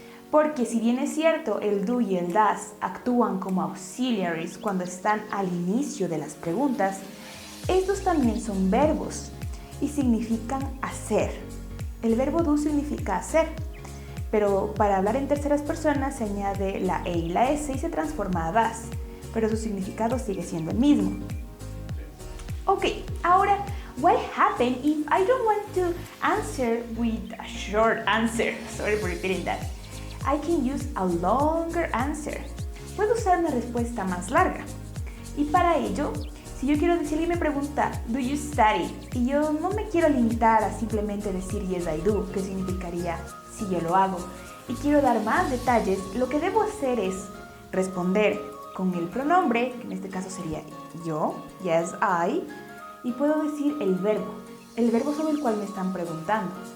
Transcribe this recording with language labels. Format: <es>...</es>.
<es>Porque si bien es cierto, el do y el does actúan como auxiliaries cuando están al inicio de las preguntas, estos también son verbos y significan hacer. El verbo do significa hacer, pero para hablar en terceras personas se añade la e y la s y se transforma a does, pero su significado sigue siendo el mismo.</es> <en>Ok,</en> <es>ahora,</es> <en>what happens if I don't want to answer with a short answer? Sorry for repeating that. I can use a longer answer.</en> <es>Puedo usar una respuesta más larga. Y para ello, si yo quiero decir, alguien me pregunta,</es> <en>do you study?</en> <es>Y yo no me quiero limitar a simplemente decir</es> <en>yes I do,</en> <es>que significaría si yo lo hago. Y quiero dar más detalles, lo que debo hacer es responder con el pronombre, que en este caso sería yo,</es> <en>yes I,</en> <es>y puedo decir el verbo sobre el cual me están preguntando.</es>